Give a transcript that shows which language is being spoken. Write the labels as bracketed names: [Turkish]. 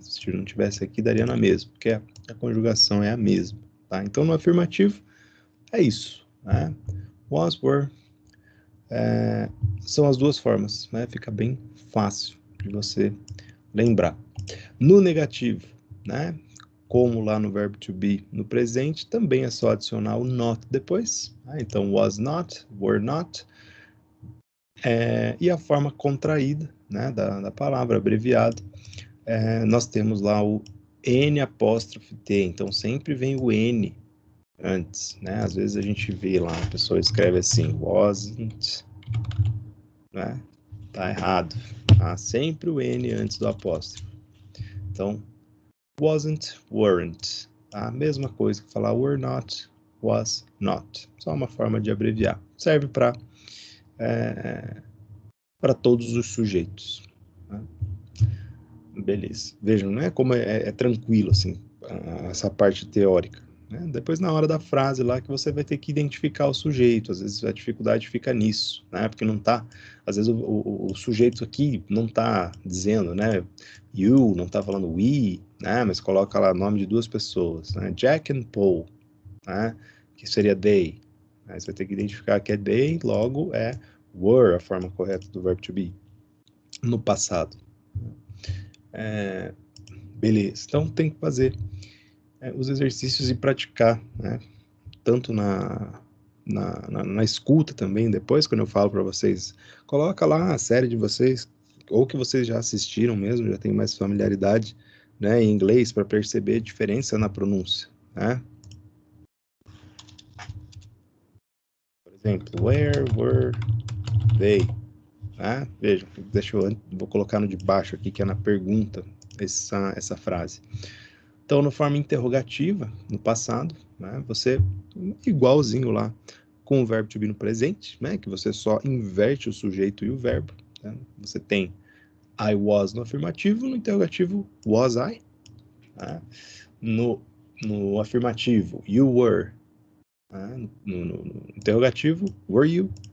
[Portuguese] Se não tivesse aqui, daria na mesma, porque a conjugação é a mesma, tá? Então, no afirmativo, é isso, né? Was, were, são as duas formas, né? Fica bem fácil de você lembrar. No negativo, né? Como lá no verbo to be no presente, também é só adicionar o not depois. Né? Então, [English] was not, were not. [Portuguese] E a forma contraída, né, da palavra, abreviado, nós temos lá o N apóstrofe T, então sempre vem o N antes, né? Às vezes a gente vê lá, a pessoa escreve assim, wasn't, né? Tá errado, tá? Sempre o N antes do apóstrofe. Então, [English] wasn't, weren't, [Portuguese] tá? Mesma coisa que falar [English] were not, was not. [Portuguese] Só uma forma de abreviar. Serve para todos os sujeitos. Tá? Beleza. Vejam, não é como é tranquilo, assim. essa parte teórica, né? Depois, na hora da frase lá, que você vai ter que identificar o sujeito. Às vezes a dificuldade fica nisso, né? Porque não tá, às vezes o sujeito aqui não tá dizendo, né? You, não tá falando [English] we, [Portuguese] né? Mas coloca lá o nome de duas pessoas, né? Jack and Paul, né? Que seria they. Aí você vai ter que identificar que é they, logo é [English] were [Portuguese] a forma correta do verbo to be no passado. Beleza, então tem que fazer os exercícios e praticar, né? Tanto na escuta também, depois, quando eu falo para vocês, coloca lá a série de vocês, ou que vocês já assistiram mesmo, já tem mais familiaridade, né, em inglês, para perceber a diferença na pronúncia, né? [English] Por exemplo, where were they? [Portuguese] Né? Vejam, vou colocar no de baixo aqui, que é na pergunta, essa frase. Então, na forma interrogativa, no passado, né, você, igualzinho lá, com o verbo to be no presente, né, que você só inverte o sujeito e o verbo. Né? Você tem [English] I was [Portuguese] no afirmativo, no interrogativo, [English] was I. [Portuguese] Né? No afirmativo, [English] you were. [Portuguese] Né? No interrogativo, [English] were you?